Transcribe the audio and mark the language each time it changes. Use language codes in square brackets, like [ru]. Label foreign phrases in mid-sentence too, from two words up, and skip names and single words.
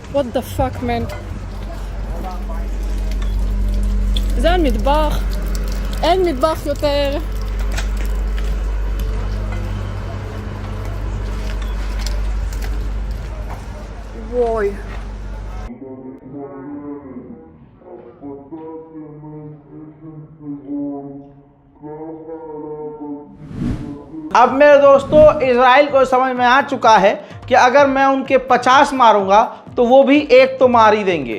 [en] the fuck, man? [he] זה אין מטבח. אין מטבח יותר. וואי. [hi] अब मेरे दोस्तों इजराइल को समझ में आ चुका है कि अगर मैं उनके 50 मारूंगा तो वो भी एक तो मार ही देंगे।